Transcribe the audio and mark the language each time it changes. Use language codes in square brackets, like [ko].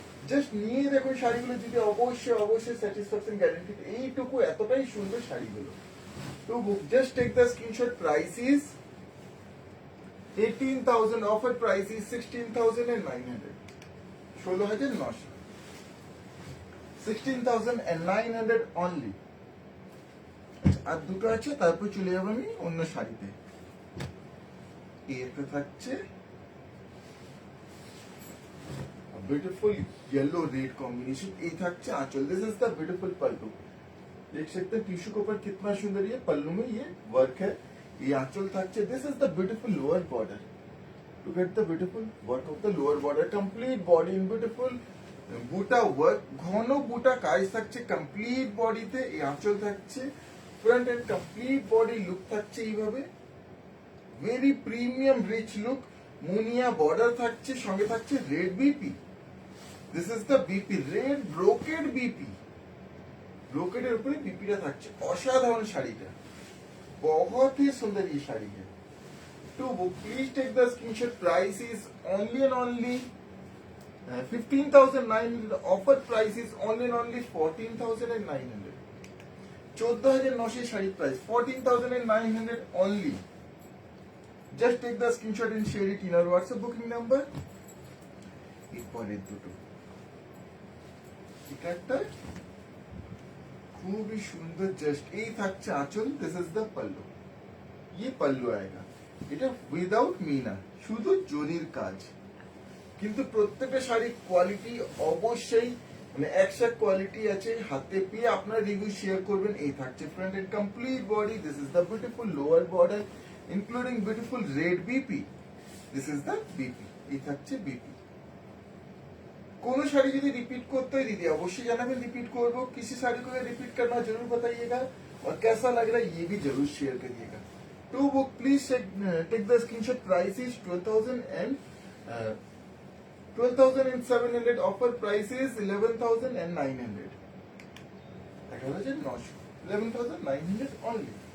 [bn] Just নিয়ে দেখুন শাড়িগুলো যদি অবশ্যই অবশ্যই স্যাটিসফ্যাকশন গ্যারান্টিড এইটুকু এতটাই সুন্দর শাড়িগুলো তো [en] just take the screenshot price is 18,000 offer price is 16,900 16,900 [bn] 16,900 only. আর দুটো আছে, তারপর চলে যাবো আমি অন্য শাড়িতে। এতে থাকছে ब्यूटीफुल येलो रेड कॉम्बिनेशन। ये থাকছে आंचल। [en] This is the beautiful pallu. [hi] देख सकते हैं टिश्यू के ऊपर कितना सुंदर ये पल्लू में ये वर्क है। ये आंचल থাকছে। [en] This is the beautiful lower border. Look at the beautiful work of the lower border. Complete body in beautiful বুটা work, [bn] ঘন বুটা কাজ থাকছে কমপ্লিট বডিতে। এই আঁচল থাকছে, front end complete body look থাকছে এইভাবে, ভেরি প্রিমিয়াম রিচ লুক। মুনিয়া বর্ডার থাকছে, সঙ্গে থাকছে red BP. [en] This is the BP, red brocade BP. [bn] ব্রোকেডের উপরে বিপিটা থাকছে। অসাধারণ শাড়িটা, [hi] बहुत ही सुंदर ये শাড়ি है। [en] To book, please take the screenshot. Price is only and only 15,900. Offer price is only and only 14,900. 14,900 sari price 14,900 only. Just take the screenshot and share it in our WhatsApp booking number. [bn] এরপরের দুটো এটা একটা খুবই সুন্দর, just এই থাকছে আঁচল। [en] This is the pallu. [hi] ये पल्लू आएगा। [bn] এটা উইদাউট মিনা, শুধু জরির কাজ। কিন্তু প্রত্যেকটা শাড়ি কোয়ালিটি অবশ্যই মানে একশো কোয়ালিটি আছে। হাতে পেয়ে আপনার রিভিউ শেয়ার করবেন। এই থাকছে front end complete body. [en] This is the beautiful lower border including beautiful red BP. This is the BP. [bn] এই থাকছে বিপি। কোন শাড়ি যদি रिपीट করতে হয় दीदी अवश्य জানাবেন, रिपीट করবো। [hi] किसी साड़ी को रिपीट करना जरूर बताइएगा और कैसा लग रहा है ये भी जरूर शेयर करिएगा। [en] To book please take the screenshot. Price is 12,700। Offer price is 11,900। 11,900 only.